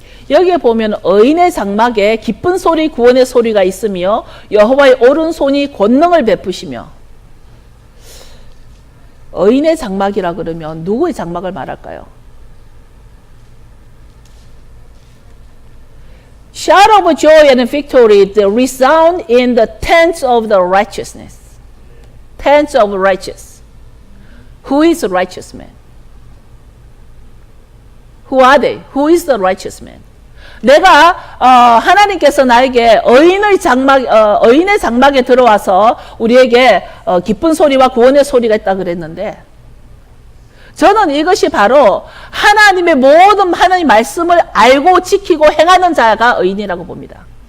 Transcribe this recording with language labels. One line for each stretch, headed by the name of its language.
Korean: 여기에 보면 의인의 장막에 기쁜 소리 구원의 소리가 있으며 여호와의 오른손이 권능을 베푸시며. 의인의 장막이라 그러면 누구의 장막을 말할까요?
English: Shout of joy and victory resound in the tents of the righteousness. Tents of righteous. Who is the righteous man? Who are they? Who is the righteous man?
Korean: 내가 하나님께서 나에게 의인의 장막에 들어와서 우리에게 기쁜 소리와 구원의 소리가 있다 그랬는데, 저는 이것이 바로 하나님의 모든 하나님 말씀을 알고 지키고 행하는 자가 의인이라고 봅니다.